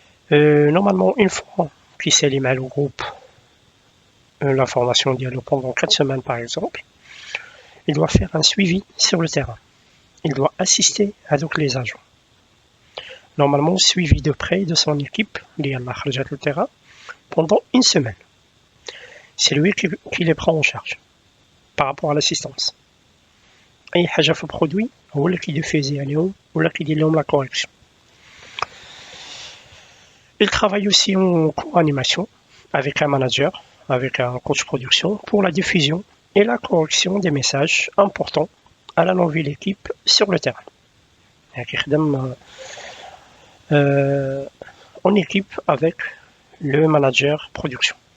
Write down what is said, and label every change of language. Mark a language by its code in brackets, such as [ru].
[fr] Normalement, une fois qu'il s'est lié au groupe, la formation dialogue pendant 4 semaines par exemple, il doit faire un suivi sur le terrain. Il doit assister à donc les agents. Normalement, suivi de près de son équipe, lié à le terrain, pendant une semaine. C'est lui qui les prend en charge par rapport à l'assistance. [ar] أي حاجة في البرودوي هو اللي كيديفيزي عليهم ولا كيدير لهم [fr] la correction. Il travaille aussi en co-animation avec un manager, avec un coach production pour la diffusion et la correction des messages importants à la nouvelle équipe sur le terrain. [ar] كيخدم [fr] en équipe avec le manager production.